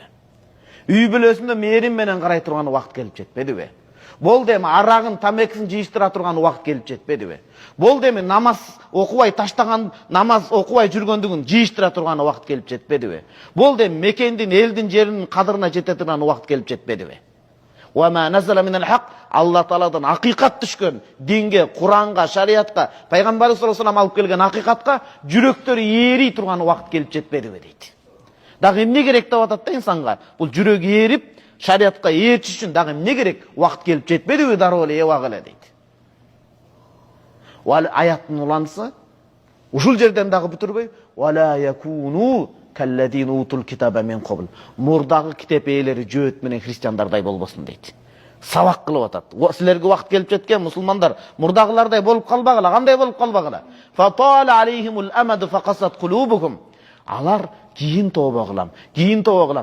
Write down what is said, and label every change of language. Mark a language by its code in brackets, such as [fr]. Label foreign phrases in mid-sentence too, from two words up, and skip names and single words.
[ky] Үй бүлөсүндө мээрим менен карай турган вакыт келип жетпедиби? Болду эми арагын, тамекисин жыйыштыра турган вакыт келип жетпедиби? Болду эми намаз окубай таштаган, намаз окубай жүргөндүгүн жыйыштыра турган вакыт келип жетпедиби? Болду эми мекендин, элдин, жеринин кадырына жете турган вакыт келип жетпедиби? [ar] وما نزل من الحق, [ky] Алла Тааладан акыйкат түшкөн динге, Куранга, шариатка, пайгамбар [ar] صلى الله عليه وسلم [ky] алып келген акыйкатка жүрөктөрү ээри турган вакыт келип жетпедиби дейт. Дагы эмне керек деп атат да инсанга? Бул жүрөк ээрип, шариатка ээрчиш үчүн дагы эмне керек? Вакыт келип жетпедиби дароо эле эбак эле дейт. Вал аяттын уланысы ушул жерден дагы бүтүрбөй, [ar] ولا يكونوا كالذين أوتوا الكتاب من قبل. [ky] Мурдагы китеп ээлери жөөт менен христиандардай болбосун дейт. Сабак кылып атат. Силерге вакыт келип жеткен мусулмандар, мурдагылардай болуп калбагыла, кандай болуп калбагыла? [ar] فطال عليهم الأمد فقست قلوبهم. [ky] Алар кийин тооба кылам.